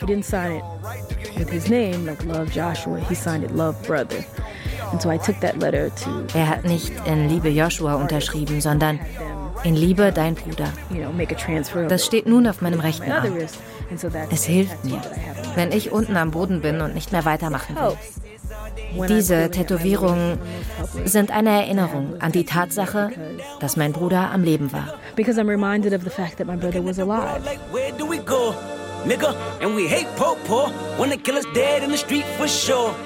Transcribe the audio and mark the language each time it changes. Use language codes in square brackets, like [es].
[en] He didn't sign it with his name, like Love Joshua. He signed it Love Brother. And so I took that letter to. [de] Er hat nicht in Liebe Joshua unterschrieben, sondern in Liebe dein Bruder. Das steht nun auf meinem rechten Arm. Es hilft mir, wenn ich unten am Boden bin und nicht mehr weitermachen will. Diese Tätowierungen sind eine Erinnerung an die Tatsache, dass mein Bruder am Leben war. [en] Because I'm reminded of the fact that my brother was alive. Where do we go, nigga? And we hate po-po when the killer's dead in the street for sure.